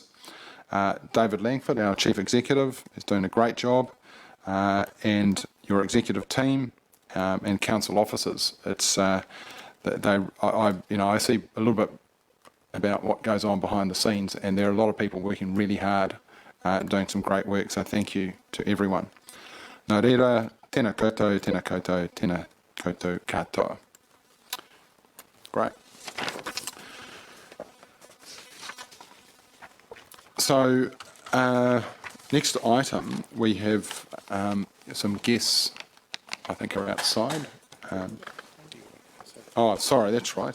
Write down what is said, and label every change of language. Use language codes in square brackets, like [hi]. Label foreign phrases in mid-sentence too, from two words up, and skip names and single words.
[en] David Langford, our Chief Executive, is doing a great job, and your executive team and council officers. It's I see a little bit about what goes on behind the scenes, and there are a lot of people working really hard, doing some great work, so thank you to everyone. [mi] Nā reira, tēnā koutou, tēnā koutou, tēnā koutou katoa. [en] Great. So, next item, we have some guests, I think, are outside. Oh, sorry, that's right.